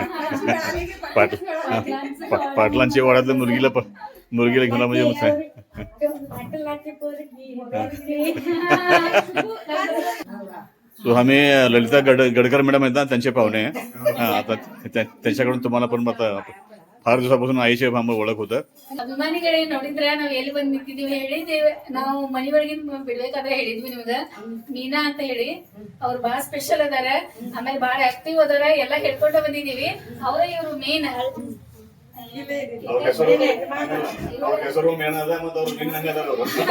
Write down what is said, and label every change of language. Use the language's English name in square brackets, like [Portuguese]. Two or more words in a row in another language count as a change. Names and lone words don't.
[Marathi] पाटलांची वाड्यातल्या मुलगीला घेऊन म्हणजे मग काय. सो आम्ही ललिता गडकर मॅडम आहेत ना, त्यांचे पाहुणे आहे. हा, आता त्यांच्याकडून तुम्हाला पण आता फार दिवसापासून आईचे ओळख होतं. [Kannada] ಅಭಿಮಾನಿಗಳೇ ನೋಡಿದ್ರೆ ನಾವ್ ಎಲ್ಲಿ ಬಂದ್ ನಿಂತಿದೀವಿ ಹೇಳಿದೇವೆ. ನಾವು ಮನಿ ಒಳಗಿನ ಬಿಡ್ಬೇಕಾದ್ರೆ ಹೇಳಿದ್ವಿ ನಿಮ್ಗ ಮೀನಾ ಅಂತ ಹೇಳಿ. ಅವ್ರು ಬಹಳ ಸ್ಪೆಷಲ್ ಅದಾರ, ಆಮೇಲೆ ಬಹಳ ಆಕ್ಟಿವ್ ಅದಾರ, ಎಲ್ಲಾ ಹೇಳ್ಕೊಂಡ ಬಂದಿದೀವಿ. ಅವರೇ ಇವ್ರು ಮೇನ್. ಹೆಸರು ಮೇನದ ಮತ್ತು ಅವ್ರು ಭಿನ್ನಂಗದಾರ ಅವರು.